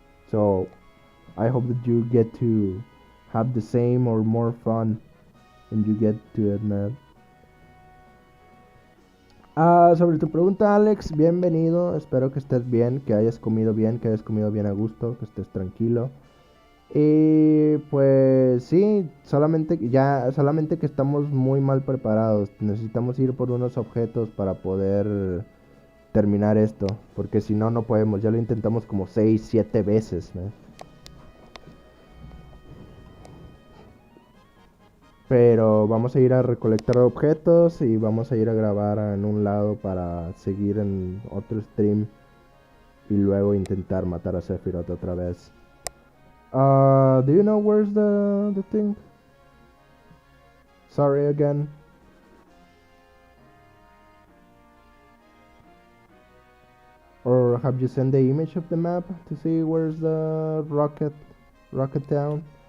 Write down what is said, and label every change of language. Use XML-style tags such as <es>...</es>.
<en>So I hope that you get to have the same or more fun when you get to it, man.</en> <es>Sobre tu pregunta, Alex, bienvenido. Espero que estés bien, que hayas comido bien a gusto, que estés tranquilo. Y pues sí, solamente que estamos muy mal preparados. Necesitamos ir por unos objetos para poder terminar esto, porque si no, no podemos. Ya lo intentamos como 6 7 veces, ¿no? Pero vamos a ir a recolectar objetos y vamos a ir a grabar en un lado para seguir en otro stream y luego intentar matar a Sephirot otra vez.</es> <en>Do you know where's the thing? Sorry again. Or have you sent the image of the map to see where's the rocket town?</en>